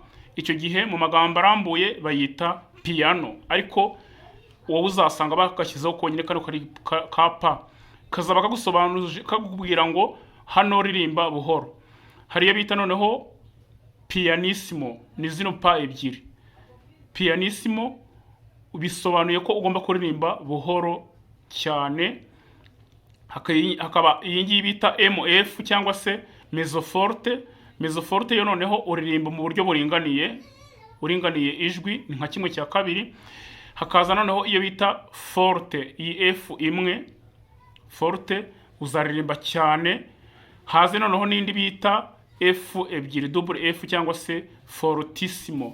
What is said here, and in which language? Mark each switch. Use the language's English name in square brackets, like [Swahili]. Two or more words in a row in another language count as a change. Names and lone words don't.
[Kinyarwanda] Icyo gihe mu magambo arambuye bayita piano, ariko wowe uzasanga bagashyizeho konyine kano ka pa, kazaba kagusobanurije, kakubwira ngo hano ririmba buhoro. Hariyo bita noneho pianissimo, ni zino pa ebyiri. Pianissimo bisobanuye ko ugomba kuririmba buhoro cyane. Hakaba iyi ngiyi bita MF cyangwa se [Italian] mezzo forte. Mezzo forte [Kinyarwanda] yo noneho uririmba mu buryo uringaniye ijwi, ni nka kimwe cya kabiri. Hakaza noneho iyo bita forte, iyi F imwe forte uzaririmba cyane. Haze noneho n'indi bita F ebyiri, double F cyangwa se fortissimo.